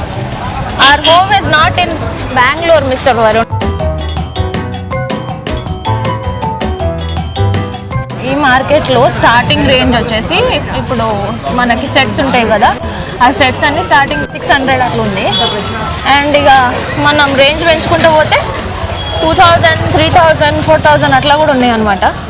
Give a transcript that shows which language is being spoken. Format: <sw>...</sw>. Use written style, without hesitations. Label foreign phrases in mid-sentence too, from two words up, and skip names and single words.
<en>Our home is not in Bangalore, Mr. Varun.</en> <te>ఈ మార్కెట్లో స్టార్టింగ్ రేంజ్ వచ్చేసి ఇప్పుడు మనకి సెట్స్ ఉంటాయి కదా, ఆ సెట్స్ అన్ని స్టార్టింగ్ 600 అట్లా ఉంది. అండ్ ఇక మనం రేంజ్ పెంచుకుంటూ పోతే 2000, 3000, 4000 అట్లా కూడా ఉన్నాయి అన్నమాట.</te>